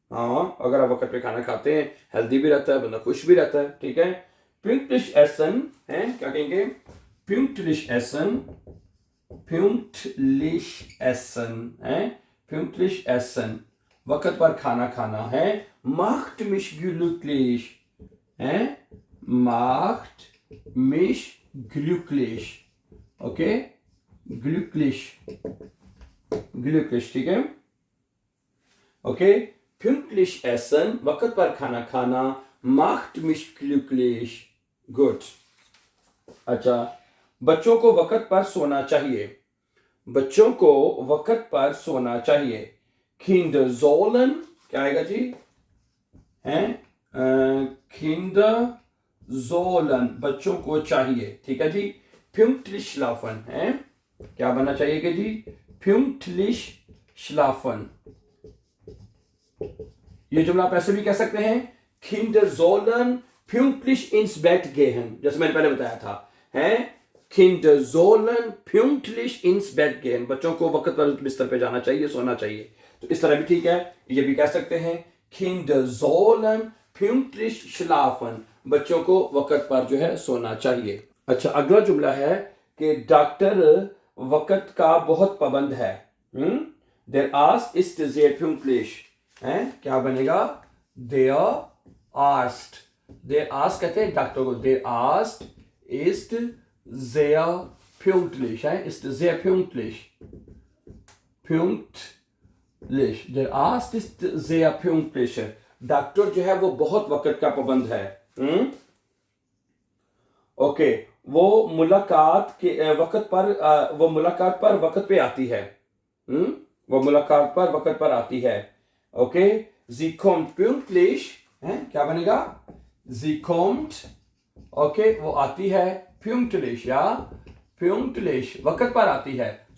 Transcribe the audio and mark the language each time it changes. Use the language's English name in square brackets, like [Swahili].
[Hindi] हाँ, अगर आप वक्त पे खाना खाते हैं हेल्दी भी रहता है, बंदा खुश भी रहता है। ठीक है, [German] pünktlich essen [Hindi] है, क्या कहेंगे? pünktlich essen, pünktlich essen है, pünktlich essen, वक्त पर खाना खाना है। [German] macht mich glücklich है, macht mich glücklich, ओके, glücklich, glücklich, [Hindi] ठीक है, ओके। [German] pünktlich essen, [Hindi] वक्त पर खाना खाना, [German] macht mich glücklich, गुड। [Hindi] अच्छा, बच्चों को वक्त पर सोना चाहिए, बच्चों को वक्त पर सोना चाहिए। [German] Kinder sollen, [Hindi] क्या आएगा जी? हैं? [German] Kinder sollen, [Hindi] बच्चों को चाहिए। ठीक है जी। [German] pünktlich schlafen [Hindi] है, क्या बनना चाहिए कि जी? [German] pünktlich schlafen। [Hindi] ये जुमला आप ऐसे भी कह सकते हैं, [German] Kinder sollen pünktlich ins Bett gehen, [Hindi] जैसे मैंने पहले बताया था, हैं? [German] Kinder sollen pünktlich ins Bett gehen, [Hindi] बच्चों को वक्त पर बिस्तर पे जाना चाहिए, सोना चाहिए। तो इस तरह भी ठीक है। ये भी कह सकते हैं [German] Kinder sollen pünktlich schlafen, [Hindi] बच्चों को वक्त पर जो है सोना चाहिए। अच्छा, अगला जुमला है कि डॉक्टर वक्त का बहुत पाबंद है। [German] Der Arzt ist sehr pünktlich, हैं? [Hindi] क्या बनेगा? [German] Der Arzt, der Arzt [Hindi] कहते हैं डॉक्टर को, [German] der Arzt ist sehr pünktlich, है, ist sehr pünktlich, pünktlich, der Arzt ist sehr pünktlich, [Hindi] doctor जो है वो बहुत वक्त का पाबंद है। ओके, वो मुलाकात के वक्त पर वो मुलाकात पर वक्त पे आती है। वो मुलाकात पर वक्त पर आती है। ओके, [German] sie kommt pünktlich, [Hindi] है, क्या बनेगा? [German] sie kommt, [Hindi] ओके, वो आती है, pünktlich, या pünktlich, वक्त पर आती है।